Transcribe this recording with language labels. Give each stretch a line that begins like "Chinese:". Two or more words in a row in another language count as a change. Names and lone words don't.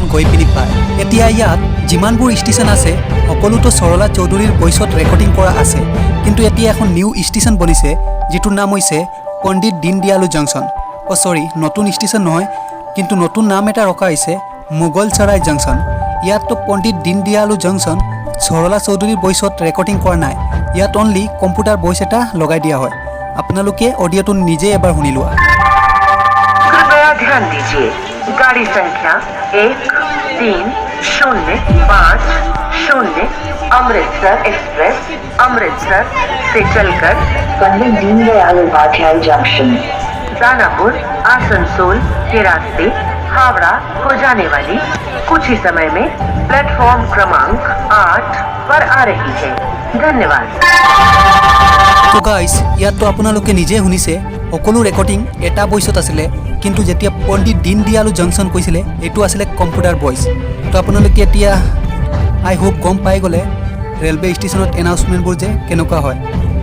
Assamese: গৈ পিনি পায় এতিয়া ইয়াত যিমানবোৰ ষ্টেচন আছে সকলোতো সৰলা চৌধুৰীৰ ভয়েসত ৰেকৰ্ডিং কৰা আছে কিন্তু এতিয়া এখন
English: new station
Assamese: বনিছে যেটোৰ নাম হৈছে পণ্ডিত দীনদয়াল জংচন সৰি নতুন ষ্টেচন নহয় কিন্তু নতুন নাম এটা ৰখা হৈছে মোগলসৰাই জংচন ইয়াততো পণ্ডিত দীনদয়াল জংচন সৰলা চৌধুৰীৰ ভয়েসত ৰেকৰ্ডিং কৰা নাই ইয়াত
English: only computer voice
Assamese: এটা লগাই দিয়া হয় আপোনালোকে অডিঅ'টো নিজে এবাৰ শুনি লোৱা
Hindi: कृपया ध्यान दीजिए गाड़ी संख्या 1305 अमृतसर एक्सप्रेस अमृतसर से चलकर पंडित दीनदयाल उपाध्याय जंक्शन दानापुर आसनसोल के रास्ते हावड़ा को जाने वाली कुछ ही समय में प्लेटफॉर्म क्रमांक 8 पर आ रही है धन्यवाद
Assamese: তো গাইস ইয়াতো আপোনালোকে নিজে শুনিছে সকলো ৰেকৰ্ডিং এটা ভয়েসত আছিল কিন্তু যেতিয়া পণ্ডিত দীনদয়াল জংচন কৈছিল এটো আছিল
English: computer voice
Assamese: তো আপোনালোকে এতিয়া
English: I hope
Assamese: গম পাই গলে ৰেলৱে ষ্টেচনত এনাউন্সমেন্টবোৰ যে কেনেকুৱা হয়